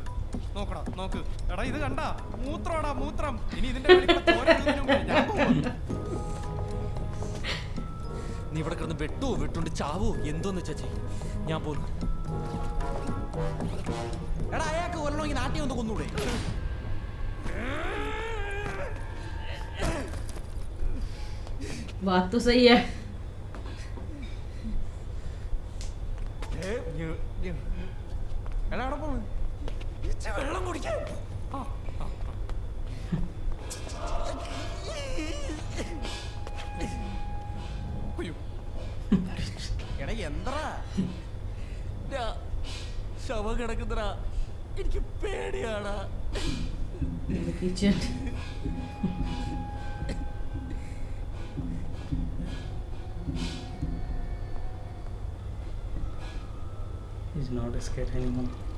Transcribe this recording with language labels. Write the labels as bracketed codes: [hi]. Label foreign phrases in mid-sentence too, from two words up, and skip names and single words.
[ml] നോക്കടാ നോക്ക്. എടാ ഇത് കണ്ടാ മൂത്രമാടാ മൂത്രം. ഇനി ഇതിന്റെ നീ ഇവിടെ കിടന്ന് വെട്ടുകൊണ്ട് ചാവോ എന്തോന്ന് വെച്ചാ ചെയ്യും. ഞാൻ പോന്നു. എടാ അയാൾക്ക് കൊല്ലണമെങ്കിൽ നാട്ടിൽ ഒന്ന് കൊന്നൂടെ? [hi] बात तो सही है. [ml] എടാ അവിടെ പോണ് വെള്ളം കുടിക്കാൻ. എടാ എന്തറാ ശവം കിടക്കുന്നടാ. എനിക്ക് പേടിയാടാ. [en] In the kitchen. He's not scared anymore.